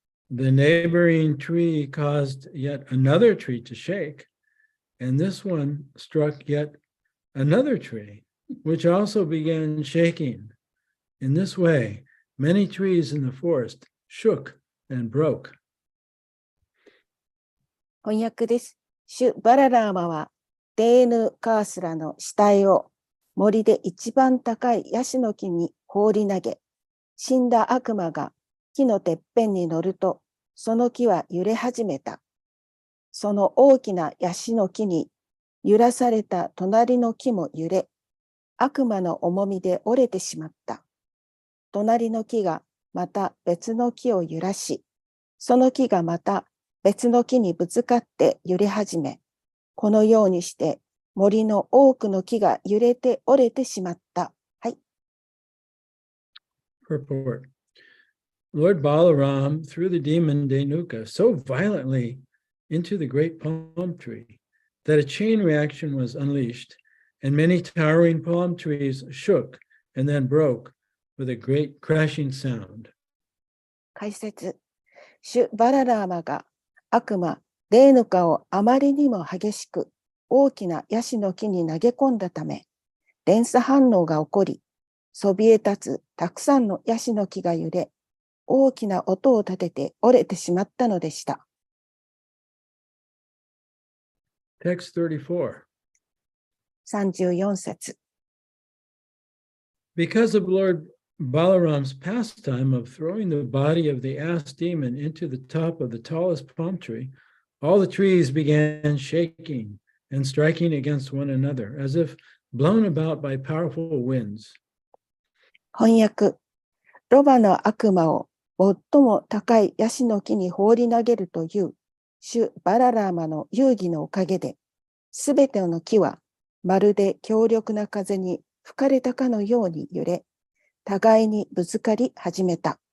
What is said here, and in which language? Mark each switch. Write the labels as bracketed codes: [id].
[en] The neighboring tree caused yet another tree to shake, and this one struck yet another tree, which also began shaking. In this way, many trees in the forest shook and broke. [ja] 翻訳です。シュ・バララーマは、デーヌ・カースラの死体を森で一番高いヤシの木に放り投げ、死んだ悪魔が木のてっぺんに乗ると、その木は揺れ始めた。その大きなヤシの木に揺らされた隣の木も揺れ、悪魔の重みで折れてしまった。隣の木がまた別の木を揺らし、その木がまた別の木にぶつかって揺れ始め、このようにして森の多くの木が揺れて折れてしまった。はい。 [en] Purport. Lord Balaram threw the demon Dhenuka so violently into the great palm tree that a chain reaction was unleashed, and many towering palm trees shook and then broke with a great crashing sound. [ja] 解説。シュ・バララーマが悪魔デーヌカをあまりにも激しく大きなヤシの木に投げ込んだため、連鎖反応が起こり、そびえ立つたくさんのヤシの木が揺れ、大きな音を立てて折れてしまったのでした。 [en] Text 34. [ja] 34節。 [en] Because of Lord Balaram's pastime of throwing the body of the ass demon into the top of the tallest palm tree, all the trees began shaking and striking against one another, as if blown about by powerful winds. [ja] 翻訳。ロバの悪魔を最も高いヤシの木に放り投げるというシュ・バララーマの遊戯のおかげで、すべての木はまるで強力な風に吹かれたかのように揺れ、互いにぶつかり始めた。